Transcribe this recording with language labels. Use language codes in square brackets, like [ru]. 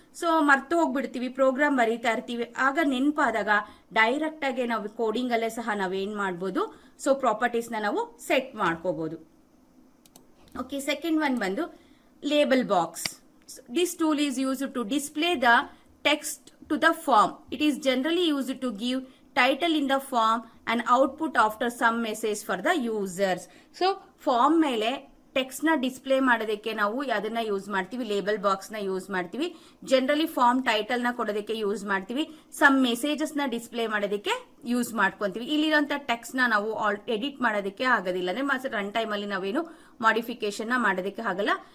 [kn] So ಮರ್ತು ಹೋಗ್ಬಿಡ್ತೀವಿ, program ಬರೀತಾ ಇರ್ತೀವಿ, ಆಗ ನೆನಪಾದಾಗ ಡೈರೆಕ್ಟ್ ಆಗಿ ನಾವು ಕೋಡಿಂಗ್ ಅಲ್ಲೇ ಸಹ ನಾವೇನ್ ಮಾಡ್ಬೋದು, ಸೊ ಪ್ರಾಪರ್ಟೀಸ್ ನ ನಾವು ಸೆಟ್ ಮಾಡ್ಕೋಬಹುದು. [en] Okay, second one ಬಂದು label box. This tool is used to display the text to the form. It is generally used to give title in the form and output after some message for the users. [kn] So form ಮೇಲೆ text ನ display ಮಾಡೋದಕ್ಕೆ ನಾವು ಅದನ್ನ use ಮಾಡ್ತೀವಿ, label box ನ use ಮಾಡ್ತೀವಿ. Generally form title ನ ಕೊಡೋದಕ್ಕೆ ಯೂಸ್ ಮಾಡ್ತೀವಿ, ಸಮ್ ಮೆಸೇಜಸ್ ನ ಡಿಸ್ಪ್ಲೇ ಮಾಡೋದಕ್ಕೆ ಯೂಸ್ ಮಾಡ್ಕೊಂತೀವಿ. ಇಲ್ಲಿರುವಂತ ಟೆಕ್ಸ್ಟ್ ನ ನಾವು ಎಡಿಟ್ ಮಾಡೋದಕ್ಕೆ ಆಗೋದಿಲ್ಲ, ಅಂದ್ರೆ ರನ್ ಟೈಮ್ ಅಲ್ಲಿ ನಾವೇನು ಮಾಡಿಫಿಕೇಶನ್ ನ ಮಾಡೋದಕ್ಕೆ ಆಗಲ್ಲ.